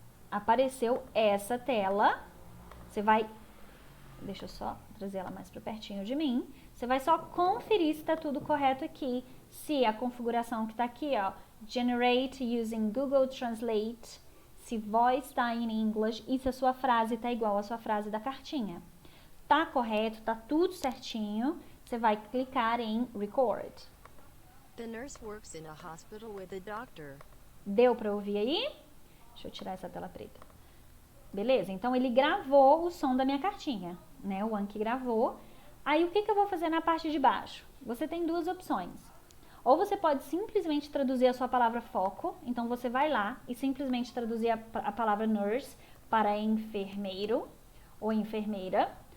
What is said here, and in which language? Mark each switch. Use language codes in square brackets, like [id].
[pt] Apareceu essa tela, você vai, deixa eu só trazer ela mais para pertinho de mim, você vai só conferir se está tudo correto aqui, se a configuração que está aqui, ó, [en] generate using Google Translate, [pt] se voice está [en] in English [pt] e se a sua frase está igual à sua frase da cartinha. Tá correto, tá tudo certinho, você vai clicar em record. [en] The nurse works in a hospital with a doctor. [pt] Deu para ouvir aí? Deixa eu tirar essa tela preta. Beleza? Então, ele gravou o som da minha cartinha, né? O Anki gravou. Aí, o que eu vou fazer na parte de baixo? Você tem duas opções. Ou você pode simplesmente traduzir a sua palavra foco. Então, você vai lá e simplesmente traduzir a palavra nurse para enfermeiro ou enfermeira.